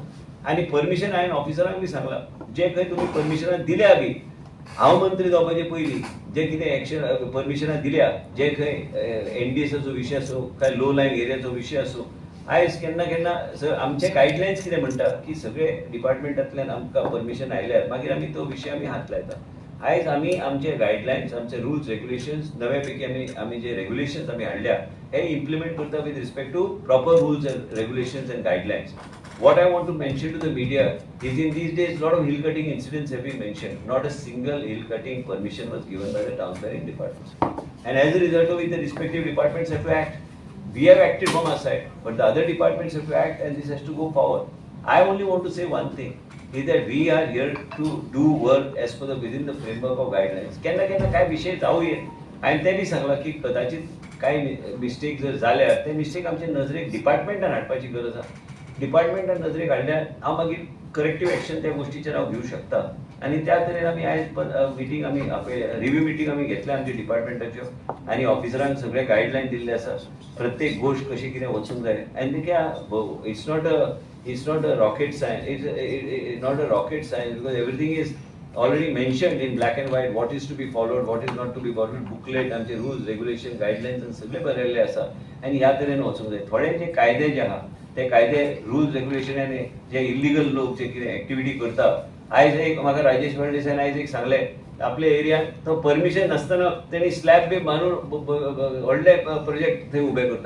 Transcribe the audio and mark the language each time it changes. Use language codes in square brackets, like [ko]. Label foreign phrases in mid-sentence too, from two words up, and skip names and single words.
[kok] आनी परमिशन हांवें ऑफिसरांक बी सांगलां, जे खंय तुमी परमिशनां दिल्या बी, हांव मंत्री जावपाचे पयलीं जे कितें एक्शन परमिशनां दिल्या, जे खंय एनडीएसाचो विशय आसूं काय लो लायन एरियाचो विशय आसूं, आयज केन्ना केन्ना आमचे गायडलायन्स कितें म्हणटा की सगळे डिपार्टमेंटांतल्यान आमकां परमिशन आयल्यार मागीर आमी तो विशय आमी हात लायता. आयज आमी आमचे गायडलायन्स, आमचे [en] rules regulations [kok] नव्यापैकी आमी जे रेग्युलेशन्स आमी हाडल्या हे इम्प्लिमेंट करता [en] with respect to proper rules and regulations and guidelines. What I want to mention to the media is in these days, lot of hill cutting incidents have been mentioned. Not a single hill cutting permission was given by the town planning departments. And as a result of it, the respective departments have to act. We have acted from our side, but the other departments have to act and this has to go forward. I only want to say one thing, is that we are here to do work as per within the framework of guidelines. [kok] केन्ना केन्ना काय विषय जाऊ ये, आणि ते बी सांगला की कदाचित काही मिस्टेक जर झाल्या ते मिस्टेक आमच्या नजरेक डिपार्टमेंटान हाडपाची गरज आहा. डिपार्टमेंटान नजरेक हाडल्यार हांव मागीर [en] corrective action [kok] त्या गोश्टीचेर हांव घेवंक शकता. आनी त्या तरेन आमी आयज मिटींग आमी [en] review meeting [kok] आमी घेतल्या आमच्या डिपार्टमेंटाच्यो आनी ऑफिसरांक सगळे गायडलायन दिल्ले आसा प्रत्येक गोश्ट कशी कितें वचूंक जाय. आनी ते [en] it's not a rocket science it's not a rocket science because everything is already mentioned in black and white what is to be followed, what is not to be followed. [kok] बुकलेट आमचे [en] rules regulation guidelines [kok] सगळे बरयल्ले आसा आनी ह्या तरेन वचूंक जाय. थोडे जे कायदे जे आहा ते कायदे [en] rules regulation [kok] आनी जे इल्लिगल लोक जे कितें एक्टिविटी करता, आयज एक म्हाका राजेश फर्नांडिसान आयज एक सांगले आपल्या एरियात तो परमिशन नासतना तेणी स्लॅब बी बांदून व्हडले प्रोजेक्ट थंय उबे करता.